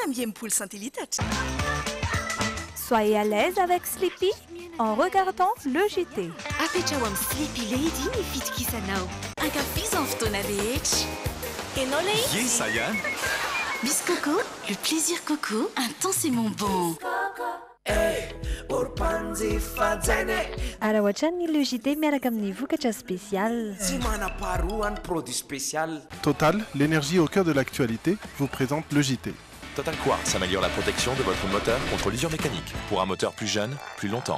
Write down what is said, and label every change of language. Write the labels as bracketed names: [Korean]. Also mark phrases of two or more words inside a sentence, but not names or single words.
[French] 5e centiliters. Soyez à l'aise avec Sleepy en regardant le JT. [Malagasy] Apetrao amin'ny Sleepy Lady ny fitokisanao. Ankafizao fotoana rehetra. Enao lay izy? Isa ihany. [French] Miss Coco, le plaisir Coco, intensément bon. [Malagasy] Alors ohatran'ny [French] le JT [Malagasy] miaraka amin'ny vokatra spécial. Tsy manam-paharoa ny [French] produit spécial. Total, l'énergie au cœur de l'actualité, vous présente le JT. Total Quartz améliore la protection de votre moteur contre l'usure mécanique pour un moteur plus jeune, plus longtemps.